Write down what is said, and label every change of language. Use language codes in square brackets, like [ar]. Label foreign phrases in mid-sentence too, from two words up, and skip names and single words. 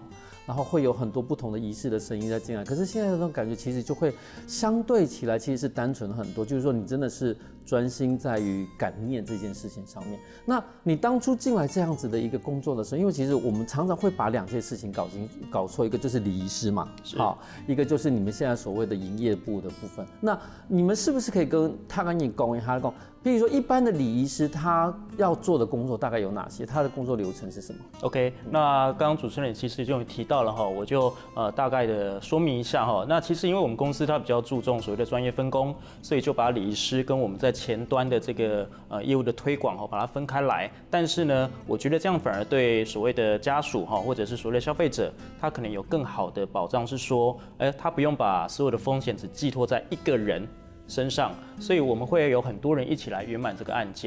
[zh] 然後會有很多不同的儀式的聲音在進來，可是現在的那種感覺其實就會相對起來其實是單純很多，就是說你真的是專心在於感念這件事情上面。那你當初進來這樣子的一個工作的時候，因為其實我們常常會把兩件事情搞錯，一個就是禮儀師嘛，好，一個就是你們現在所謂的營業部的部分。那你們是不是可以跟你講一下，比如說一般的禮儀師他要做的工作大概有哪些？他的工作流程是什麼？OK， 那剛剛主持人其實就有提到了哈，我就大概的說明一下哈。那其實因為我們公司它比較注重所謂的專業分工，所以就把禮儀師跟我們在前端的這個業務的推廣哈，把它分開來。但是呢，我覺得這樣反而對所謂的家屬哈，或者是所謂的消費者，他可能有更好的保障，是說，他不用把所有的風險只寄託在一個人身上，所以我們會有很多人一起來圓滿這個案件。